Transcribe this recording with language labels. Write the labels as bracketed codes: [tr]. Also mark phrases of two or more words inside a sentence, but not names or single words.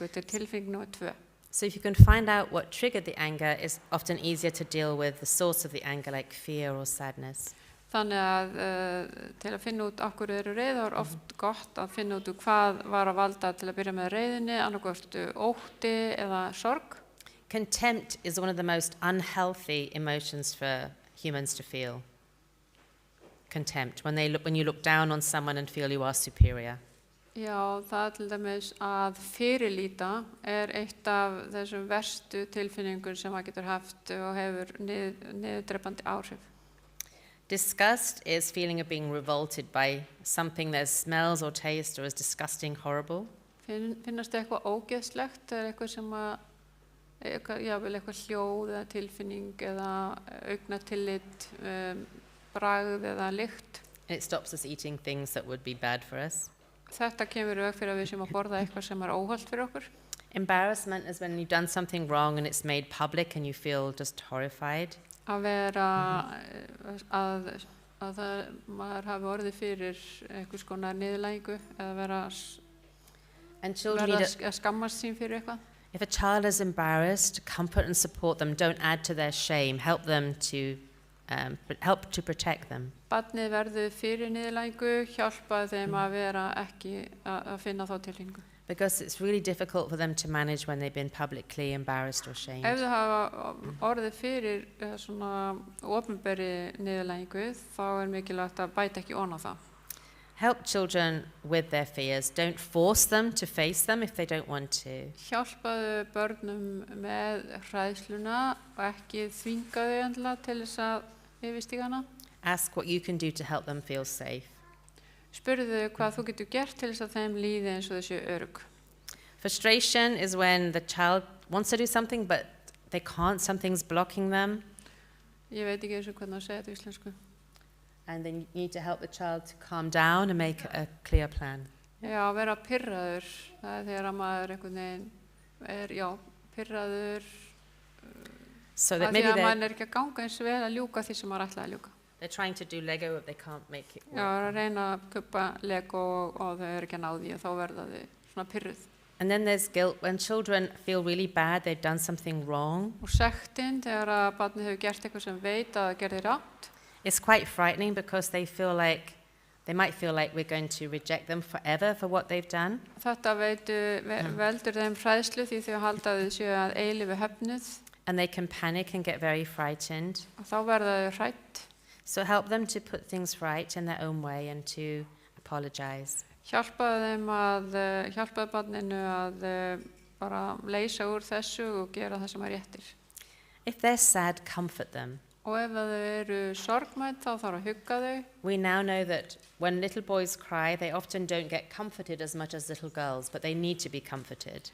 [is] Þetta tilfinning nr. 2. [en] So if you can find out what triggered the anger, it's often easier to deal with the source of the anger, like fear or sadness. [is] Þannig að til að finna út okkur eru reiðar, oft gott að finna út hvað var að valda til að byrja með reiðinni, annarkvort ótti eða sorg. [en] Contempt is one of the most unhealthy emotions for humans to feel. Contempt, when you look down on someone and feel you are superior. [is] Já, það til dæmis að fyrirlíta eitt af þessum verstu tilfinningur sem maður getur haft og hefur niðurdrepandi áhrif. [en] Disgust is feeling of being revolted by something that smells or tastes or is disgusting, horrible. [is] Finnast eitthvað ógeðslegt, eitthvað sem að jável eitthvað hljóð eða tilfinning eða augnatillit, bragð eða lykt. [en] It stops us eating things that would be bad for us. [is] Þetta kemur í veg fyrir að við séum að borða eitthvað sem óhollt fyrir okkur. [en] Embarrassment is when you've done something wrong and it's made public and you feel just horrified. [is] Að vera að maður hafi orðið fyrir einhvers konar niðurlægingu eða vera [en] And children need [is] að skammast sín fyrir eitthvað. [en] if a child is embarrassed, comfort and support them. Don't add to their shame. Help them to help to protect them. [is] Barnið verður fyrir niðurlægingu, hjálpa þeim að vera ekki að finna þá tilfinningu. [en] Because it's really difficult for them to manage when they've been publicly embarrassed or shamed. [is] Ef þau hafa orðið fyrir svona opinberri niðurlægingu, þá mikilvægt að bæta ekki ofan á það. [en] Help children with their fears. Don't force them to face them if they don't want to. [is] Hjálpaðu börnum með hræðsluna og ekki þvinga þau endilega til þess að yfirstíga hana. [en] Ask what you can do to help them feel safe. [is] Spurðu hvað þú getur gert til þess að þeim líði eins og þessu örugg. [en] Frustration is when the child wants to do something but they can't, something's blocking them. [is] Ég veit ekki eins og hvernig að segja þetta í íslensku. [en] And then you need to help the child to calm down and make a clear plan. [is] Já, vera pirraður, það þegar að maður einhvern veginn pirraður [en] So [is] að [en] that [is] því [en] maybe [is] að maður ekki að ganga eins vel að ljúka því sem maður ætlaði að ljúka. [en] they're trying to do Lego but they can't make it [is] Já, [en] work. [is] að reyna að kuppa Lego og þau ekki að ná því og þá verða þau svona pirruð. [en] And then there's guilt when children feel really bad, they've done something wrong. [is] Og sektin þegar að barnið hefur gert eitthvað sem veit að það gerði rátt. [en] It's quite frightening because they might feel like we're going to reject them forever for what they've done. [is] Þetta veldur þeim hræðslu því þau halda þau séu að eilífu höfnuð [en] And they can panic and get very frightened. [is] og þá verða þau hrætt. [en] So help them to put things right in their own way and to apologize. [is] Hjálpaðu barninu að bara leysa úr þessu og gera það sem er réttir. [en] If they're sad, comfort them. [is] Og ef þau eru sorgmædd þá þarf að hugga þau. [en] We now know that when little boys cry, they often don't get comforted as much as little girls, but they need to be comforted.